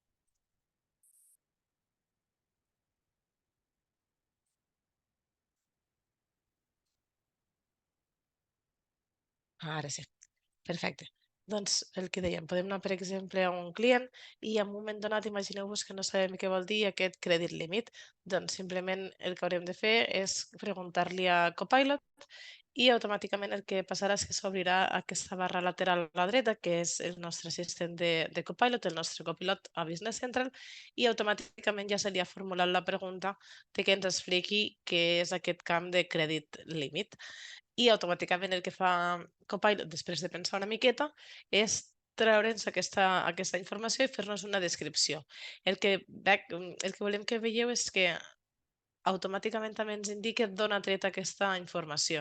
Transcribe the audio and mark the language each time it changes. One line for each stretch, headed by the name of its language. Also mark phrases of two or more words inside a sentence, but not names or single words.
Catalan: Ara sí. Perfecte. Doncs el que dèiem, podem anar, per exemple, a un client i en un moment donat imagineu-vos que no sabem què vol dir aquest
English: credit limit.
Catalan: Doncs simplement el que haurem de fer és preguntar-li a Copilot i automàticament el que passarà és que s'obrirà aquesta barra lateral a la dreta, que és el nostre assistent de Copilot, el nostre copilot a Business Central, i automàticament ja se li ha formulat la pregunta de que ens expliqui què és aquest camp de
English: credit limit.
Catalan: I automàticament el que fa Copilot, després de pensar una miqueta, és treure'ns aquesta informació i fer-nos una descripció. El que volem que veieu és que automàticament també ens indica d'on ha tret aquesta informació.